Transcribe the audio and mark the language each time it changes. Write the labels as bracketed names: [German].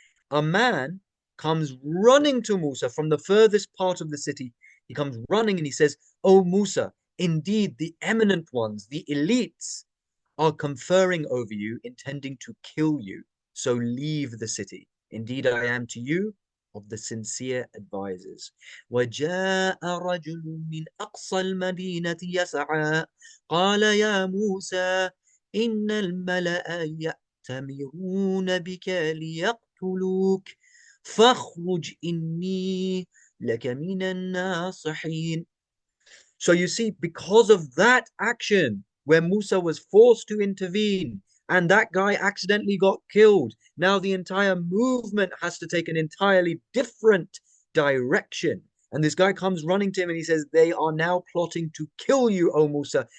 [English] A man comes running to Musa from the furthest part of the city. He comes running and he says, "Oh Musa, indeed the eminent ones, the elites, are conferring over you, intending to kill you. So leave the city. Indeed, I am to you of the sincere advisors." [Arabic] وجاء رجل من أقصى المدينة يسعى قال يا موسى إن الملأ يأتمرون بك ليقتلوك فاخرج إني لك من الناصحين. [English] So you see, because of that action, where Musa was forced to intervene and that guy accidentally got killed, now the entire movement has to take an entirely different direction. And this guy comes running to him and he says, "They are now plotting to kill you, O Musa.